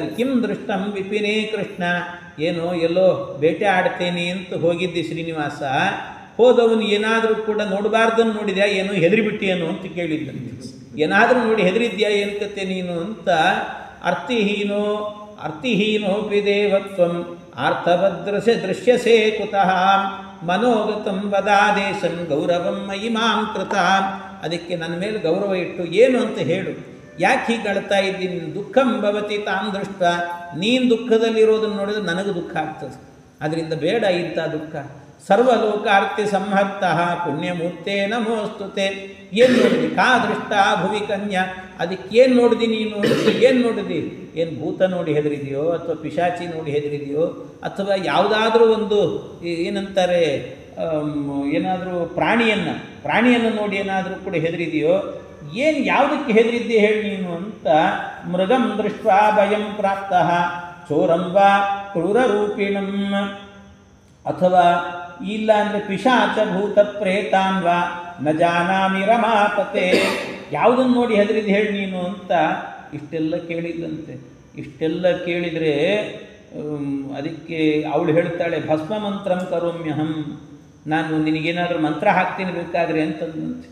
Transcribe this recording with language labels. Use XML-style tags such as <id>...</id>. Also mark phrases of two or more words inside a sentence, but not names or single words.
<sa>ಕಿಂ ದೃಷ್ಟಂ ವಿಪಿನೇ ಕೃಷ್ಣ,</sa> <kn>ಏನೋ ಎಲ್ಲೋ ಬೇಟೆ ಆಡ್ತೇನೆ ಅಂತ ಹೋಗಿದ್ದೆ ಶ್ರೀನಿವಾಸ, ಹೋದವನು ಏನಾದರೂ ಕೂಡ ನೋಡಬಾರ್ದನ್ನು ನೋಡಿದ್ಯಾ ಏನು, ಹೆದರಿಬಿಟ್ಟಿಯೇನು ಅಂತ ಕೇಳಿದ್ದಂತೆ. ಏನಾದರೂ ನೋಡಿ ಹೆದರಿದ್ಯಾ ಏನು ಕತೆ ನೀನು ಅಂತ.</kn> <sa>ಅರ್ಥಿಹೀನೋಪಿ ದೇವತ್ವಂ ಆರ್ಥಭದ್ರಸೆ ದೃಶ್ಯಸೇ ಕುತಃ ಮನೋಗತಂ ವದಾದೇಶಂ ಗೌರವಂ ಮಯಿ ಮಾಂ ಕೃತ.</sa> <kn>ಅದಕ್ಕೆ ನನ್ನ ಮೇಲೆ ಗೌರವ ಇಟ್ಟು ಏನು ಅಂತ ಹೇಳು, ಯಾಕೆ ಹೀಗೆ ಅಳ್ತಾ ಇದ್ದೀನಿ,</kn> <sa>ದುಃಖಂ ಭವತಿ ತಾಂ ದೃಷ್ಟ,</sa> <kn>ನೀನು ದುಃಖದಲ್ಲಿರೋದನ್ನು ನೋಡಿದ್ರೆ ನನಗೆ ದುಃಖ ಆಗ್ತದೆ, ಅದರಿಂದ ಬೇಡ ಇಂಥ ದುಃಖ.</kn> <sa>ಸರ್ವಲೋಕಾರ್ತಿ ಸಂಹರ್ತಃ ಪುಣ್ಯಮೂರ್ತೆ ನಮೋಸ್ತುತೆ.</sa> <kn>ಏನು ನೋಡಿದಿ,</kn> <sa>ಕಾ ದೃಷ್ಟ ಭುವಿ ಕನ್ಯಾ,</sa> <kn>ಅದಕ್ಕೇನು ನೋಡಿದಿ ನೀನು, ಏನು ನೋಡಿದಿ, ಏನು ಭೂತ ನೋಡಿ ಹೆದರಿದೆಯೋ ಅಥವಾ ಪಿಶಾಚಿ ನೋಡಿ ಹೆದರಿದೆಯೋ ಅಥವಾ ಯಾವುದಾದ್ರೂ ಒಂದು ಏನಂತಾರೆ ಏನಾದರೂ ಪ್ರಾಣಿಯನ್ನು ನೋಡಿ ಏನಾದರೂ ಕೂಡ ಹೆದರಿದೆಯೋ, ಏನು ಯಾವುದಕ್ಕೆ ಹೆದರಿದ್ದೆ ಹೇಳಿ ನೀನು ಅಂತ.</kn> <sa>ಮೃಗಂ ದೃಷ್ಟ ಭಯಂ ಪ್ರಾಪ್ತಃ ಚೋರಂ ವಾ ಕ್ರೂರರೂಪಿಣಂ,</sa> <kn>ಅಥವಾ ಇಲ್ಲ ಅಂದರೆ</kn> <sa>ಪಿಶಾಚ ಭೂತ ಪ್ರೇತಾನ್ ವಾ ನ ಜಾನಾಮಿ ರಮಾಪತೆ,</sa> <kn>ಯಾವುದನ್ನು ನೋಡಿ ಹೆದರಿದ್ದು ಹೇಳಿ ನೀನು ಅಂತ ಇಷ್ಟೆಲ್ಲ ಕೇಳಿದ್ದಂತೆ. ಇಷ್ಟೆಲ್ಲ ಕೇಳಿದರೆ ಅದಕ್ಕೆ ಅವಳು ಹೇಳ್ತಾಳೆ,</kn> <sa>ಭಸ್ಮ ಮಂತ್ರಂ ಕರೋಮ್ಯಹಂ,</sa> <kn>ನಾನು ನಿನಗೇನಾದರೂ ಮಂತ್ರ ಹಾಕ್ತೀನಿ ಬೇಕಾದರೆ ಅಂತಂದಂತೆ.</kn>